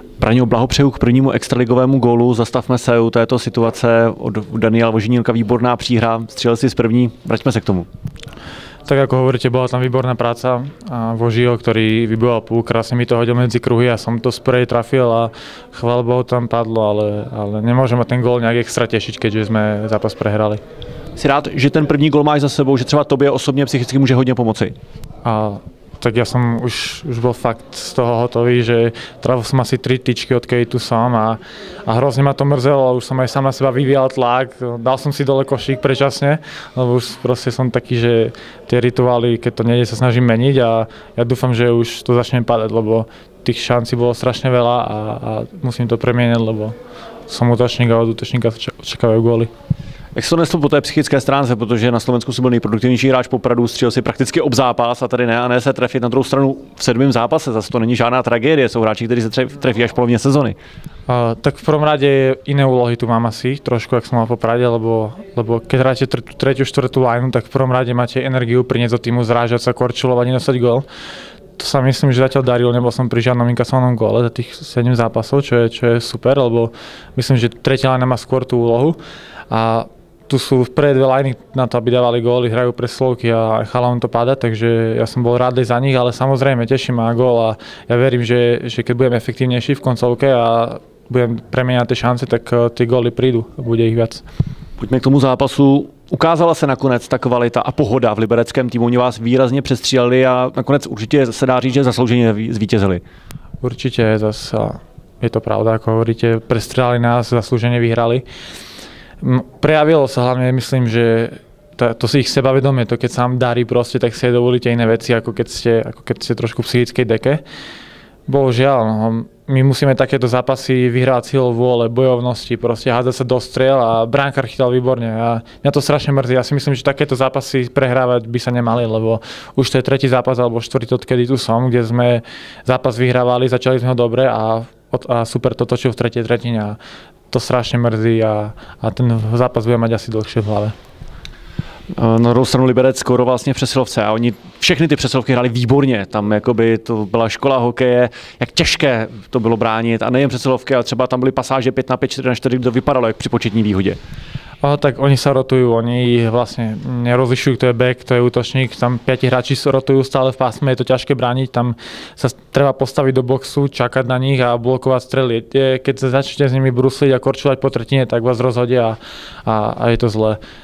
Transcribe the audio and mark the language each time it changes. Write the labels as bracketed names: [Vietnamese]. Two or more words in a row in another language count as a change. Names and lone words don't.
[Czech] Braňo, blahopřeju k prvnímu extraligovému gólu. Zastavme se u této situace od Daniela Vožinilka, výborná příhra, střelil si z první, vraťme se k tomu. [Slovak] Tak ako hovoríte, bola tam výborná práca a Vožio, ktorý vybojoval púl, krásne mi to hodil medzi kruhy a som to z prvej trafil a chvála Bohu tam padlo, ale nemôžem ma ten gól nejak extra tešiť, keďže sme zápas prehrali. [Czech] Jsi rád, že ten první gól máš za sebou, že třeba tobě osobně psychicky může hodně pomoci? [Slovak] Tak ja som už bol fakt z toho hotový, že trafil som asi 3 tyčky, odkedy tu som a hrozne ma to mrzelo, už som aj sám na seba vyvíjal tlak, dal som si dole košík predčasne, lebo už proste som taký, že tie rituály, keď to nejde, sa snažím meniť a ja dúfam, že už to začne padať, lebo tých šancí bolo strašne veľa a musím to premieniať, lebo som útočník a od útočníka očakávajú góly. [Czech] Jak se to neslo po té psychické stránce, protože na Slovensku si byl nejproduktivnější hráč Popradu, střelil si prakticky ob zápas a tady ne, a ne se trefit na druhou stranu v 7. zápase, zase to není žádná tragédie, jsou hráči, kteří se trefí až v polovině sezony. [Slovak] Tak v prvom rade iné úlohy tu mám asi trošku, jak som mal v Poprade, lebo keď hráte tretiu, štvrtú lineu, tak v prvom rade máte energiu priniesť do týmu, zrážať sa, korčulovať, nedostať gól. To sa myslím, že zatiaľ darilo, nebol som pri žiadnom inkasovanom góle za tých 7 zápasov, čo je super, lebo myslím, že tretia linea má skôr tú úlohu. A tu sú prvé dve liney na to, aby dávali góly, hrajú preslovky a chalám to páda, takže ja som bol rád za nich, ale samozrejme teší ma gól a ja verím, že keď budem efektívnejší v koncovke a budem premieňať tie šance, tak tie góly prídu a bude ich viac. [Czech] Pojďme k tomu zápasu. Ukázala se nakonec ta kvalita a pohoda v libereckém týmu, oni vás výrazně přestříleli a nakonec určitě se dá říct, že zaslouženě zvítězili. [Slovak] Určite, zase je to pravda, ako hovoríte, prestrelali nás, zaslúžene vyhrali. Prejavilo sa hlavne, myslím, že to si ich sebavedomie, to keď sa vám darí proste, tak si aj dovolíte iné veci, ako keď ste trošku v psychickej deke. Bohužiaľ, my musíme takéto zápasy vyhrávať silou vôle, bojovnosti, proste hádzať sa do striel a bránkar chytal výborne. A mňa to strašne mrzí. Ja si myslím, že takéto zápasy prehrávať by sa nemali, lebo už to je tretí zápas alebo štvrtý, odkedy tu som, kde sme zápas vyhrávali, začali sme ho dobre a super to točil v tretej tretine. To strašne mrzí a ten zápas bude mať asi dlhšie v hlave. [Czech] Na druhou stranu Liberec skoro vlastně v přesilovce a oni všechny ty přesilovky hráli výborně. Tam jakoby to byla škola hokeje, jak těžké to bylo bránit a nejen přesilovky, ale třeba tam byly pasáže 5 na 5, 4 na 4, to vypadalo jak při početní výhodě. [Slovak] Tak oni sa rotujú, oni vlastne nerozlišujú, kto je back, kto je útočník, tam 5 hráči sa rotujú stále v pásme, je to ťažké brániť, tam sa treba postaviť do boxu, čakať na nich a blokovať strely. Keď sa začnete s nimi brusliť a korčovať po tretine, tak vás rozhodia a je to zlé.